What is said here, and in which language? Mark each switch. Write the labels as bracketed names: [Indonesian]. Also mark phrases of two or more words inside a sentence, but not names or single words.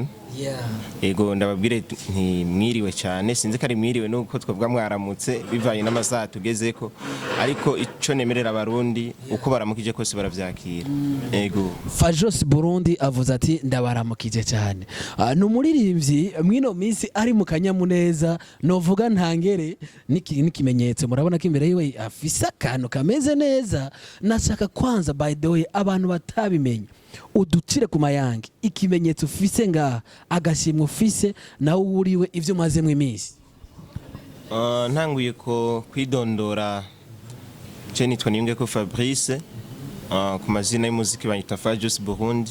[Rundi] Ego ndababwire nti mwiriwe cyane, sinzi kari mwiriwe nuko twavuga mwaramutse bivanye n'amasaha tugezeko, ariko ico nemerera abarundi uko baramukije kose baravyakira. Ego Fajos Burundi avuze ati ndabaramukije cyane. Numuririmbyi mwino minsi ari mu kanyamuneza, novuga ntangere n'ikimenyetso. Murabona ko imbere yiwe afise akantu kameze neza. Nashaka kwanza [English] by the way [Rundi] abantu batabimenye uducire ku mayange ikimenyetso ufise nga agashimwe ufise nawe uriwe ivyo maze mu iminsi. Ntanguye ko kwidondora je nitwa Ngiye ko Fabrice, ku mazina y'umuziki banyita Fajos Burundi.